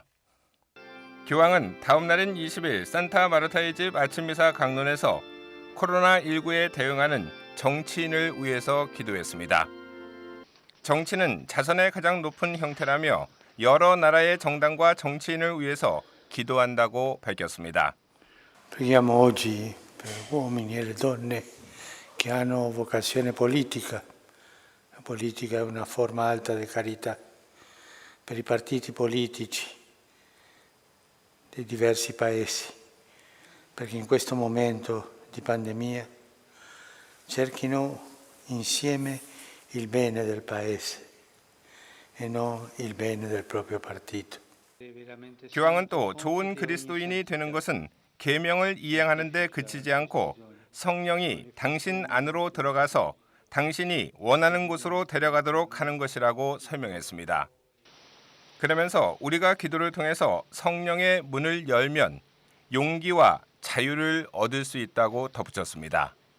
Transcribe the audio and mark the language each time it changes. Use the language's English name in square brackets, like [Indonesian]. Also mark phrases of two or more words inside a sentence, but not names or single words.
[Korean] 교황은 다음 날인 20일 산타 마르타의 집 아침 미사 강론에서 코로나19에 대응하는 정치인을 위해서 기도했습니다. 정치는 자선의 가장 높은 형태라며 여러 나라의 정당과 정치인을 위해서 기도한다고 밝혔습니다. [Italian] Preghiamo oggi per uomini e le donne che hanno vocazione politica. La politica è una forma alta di carità. Per i partiti politici dei diversi paesi, perché in questo momento di pandemia cerchino insieme il bene del paese e non il bene del proprio partito. [Korean] 교황은 또 좋은 그리스도인이 되는 것은 계명을 이행하는 데 그치지 않고 성령이 당신 안으로 들어가서 당신이 원하는 곳으로 데려가도록 하는 것이라고 설명했습니다. 그러면서 우리가 기도를 통해서 성령의 문을 열면 용기와 자유를 얻을 수 있다고 덧붙였습니다.